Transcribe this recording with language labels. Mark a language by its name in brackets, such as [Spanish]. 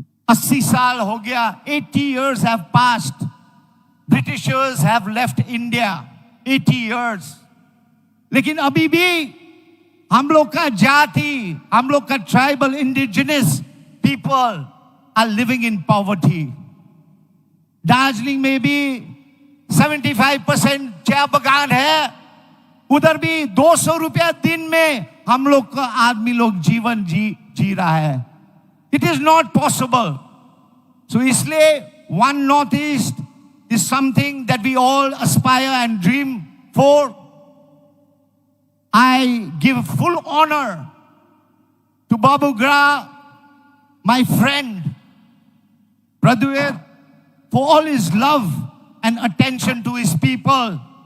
[Hindi] 80 साल हो गया, [English] 80 years have passed. Britishers have left India, 80 years. [Hindi] लेकिन अभी भी हम लोग का जाति, हम लोग का [English] Tribal indigenous people are living in poverty. [Hindi] Darjeeling में भी 75% चाय बगान है, उधर भी 200 रुपया दिन में हम लोग का आदमी लोग जीवन जी रहा है। [English] It is not possible. So इसलिए one Northeast is something that we all aspire and dream for. I give full honor to Babu Gra, my friend, Pradyut, for all his love and attention to his people.